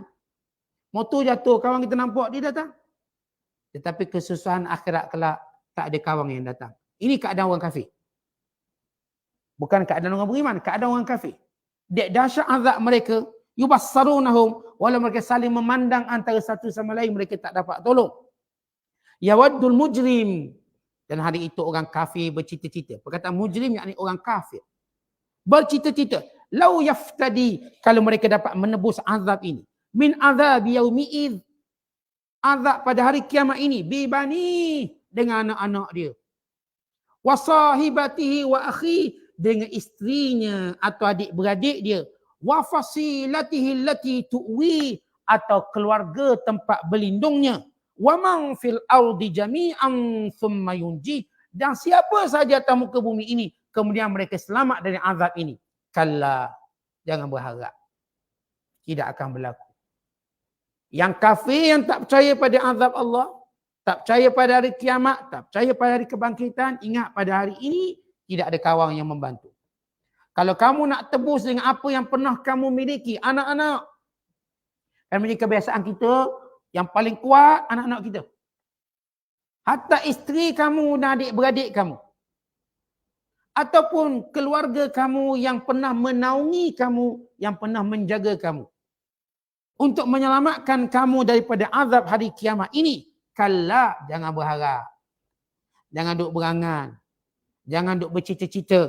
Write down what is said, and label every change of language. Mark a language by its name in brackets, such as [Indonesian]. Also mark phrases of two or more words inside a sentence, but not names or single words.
[Malay] Motor jatuh, kawan kita nampak, dia datang. Tetapi kesusahan akhirat kelak, tak ada kawan yang datang. Ini keadaan orang kafir. Bukan keadaan orang beriman, keadaan orang kafir. Dahsyat azab mereka, yubassarunahum, walau mereka saling memandang antara satu sama lain, mereka tak dapat tolong. [Arabic] يود المجرم, [Malay] dan hari itu orang kafir bercita-cita. Perkataan mujrim yakni orang kafir. Bercita-cita, [Arabic] لو يفتدي, [Malay] kalau mereka dapat menebus azab ini, [Arabic] من عذاب يومئذ, [Malay] azab pada hari kiamat ini, bibani, dengan anak-anak dia, [Arabic] وصاحبته وأخي, [Malay] dengan istrinya atau adik-beradik dia, [Arabic] وفصيلته التي تؤوي, [Malay] atau keluarga tempat berlindungnya, [Arabic] ومن في الأرض جميعا ثم ينجي, [Malay] dan siapa saja atas muka bumi ini kemudian mereka selamat dari azab ini. Kalla, jangan berharap, tidak akan berlaku. Yang kafir yang tak percaya pada azab Allah, tak percaya pada hari kiamat, tak percaya pada hari kebangkitan, ingat pada hari ini tidak ada kawan yang membantu. Kalau kamu nak tebus dengan apa yang pernah kamu miliki, anak-anak, kan menjadi kebiasaan kita, yang paling kuat anak-anak kita. Hatta isteri kamu dan adik-beradik kamu, ataupun keluarga kamu yang pernah menaungi kamu, yang pernah menjaga kamu, untuk menyelamatkan kamu daripada azab hari kiamat ini. Kalla, jangan berharap, jangan duk berangan, jangan duk bercita-cita.